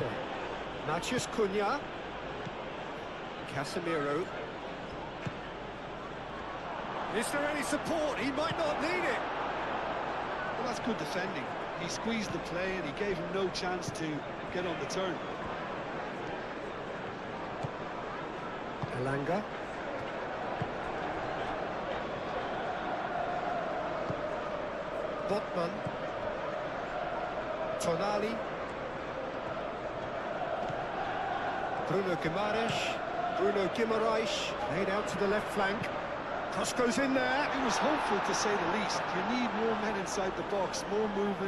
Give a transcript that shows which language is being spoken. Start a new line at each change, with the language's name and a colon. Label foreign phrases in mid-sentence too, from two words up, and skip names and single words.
English: Matheus Cunha. Casemiro. Is there any support? He might not need it. Well, that's good defending. He squeezed the play and he gave him no chance to get on the turn. Elanga. Botman. Tonali. Bruno Guimaraes laid out to the left flank. Cross goes in there. It was hopeful, to say the least. You need more men inside the box, more movement.